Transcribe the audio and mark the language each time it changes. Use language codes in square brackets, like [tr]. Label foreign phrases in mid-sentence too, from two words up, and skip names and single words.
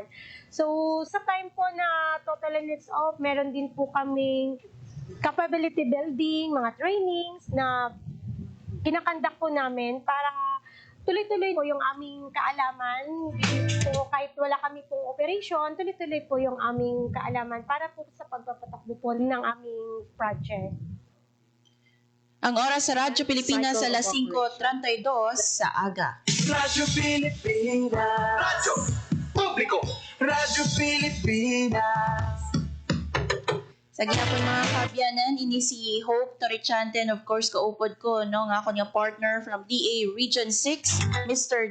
[tl] So sa time po na total nets off, meron din po kaming [en] capability building, [tl] mga trainings na kinakandak po namin para tuloy-tuloy po yung aming kaalaman. So kahit wala kami pong operation, tuloy-tuloy po yung aming kaalaman para po sa pagpapatakbo po ng aming project. [hil] Ang oras sa Radyo Pilipinas sa alas 5:32 sa aga. Radyo Pilipinas. Radyo Publiko. Radyo Pilipinas. Sa gihapon mga kabyanan, ini si Hope Torrichante and of course kaupod ko no nga ako niya partner from DA Region 6, Mr.